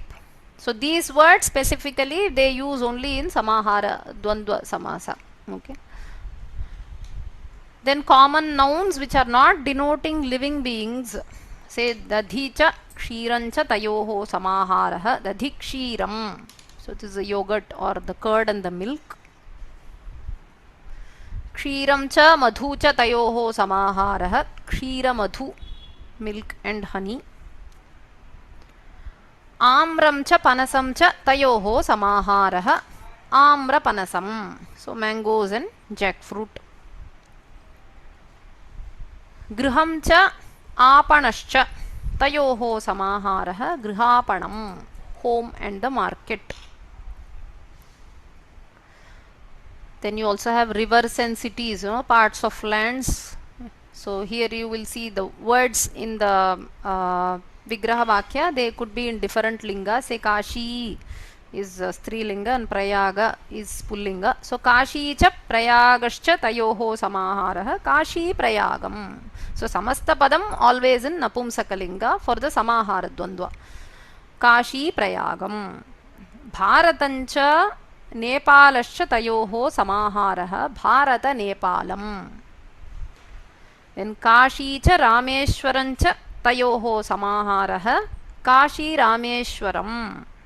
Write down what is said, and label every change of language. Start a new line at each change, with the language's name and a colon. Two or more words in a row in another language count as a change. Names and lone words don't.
English: So these words specifically they use only in
Sanskrit: समाहार द्वन्द्व समास.
English: Okay. Then common nouns which are not denoting living beings, say
Sanskrit: दधिच क्षीरञ्च तयोः समाहारः दधिक्षीरम्.
English: So this is the yogurt or the curd and the milk.
Sanskrit: क्षीरं च मधु च तयोः समाहारः. क्षीर मधु,
English: milk and honey.
Sanskrit: आम्रं च पनसं च तयोः समाहारः. आम्र पनसम्.
English: So mangoes and jackfruit.
Sanskrit: गृहं च आपणश्च तयोः समाहारः. Grihapanam.
English: Home and the market. Then you also have rivers and cities, parts of lands. So here you will see the words in the
Sanskrit: विग्रह वाक्य,
English: they could be in different linga. Say Kashi is Strilinga and Prayaga is Pullinga.
Sanskrit: So काशी च प्रयागश्च तयोः समाहारः काशी प्रयागम्.
English: So
Sanskrit: समस्त पदम्
English: always in Napumsakalinga for the
Sanskrit: समाहार द्वन्द्व. काशी प्रयागम्. भारतञ्च नेपालश्च तयोः समाहारः भारत नेपालम्. Then काशी च रामेश्वरञ्च तयोः समाहारः काशी रामेश्वरम्.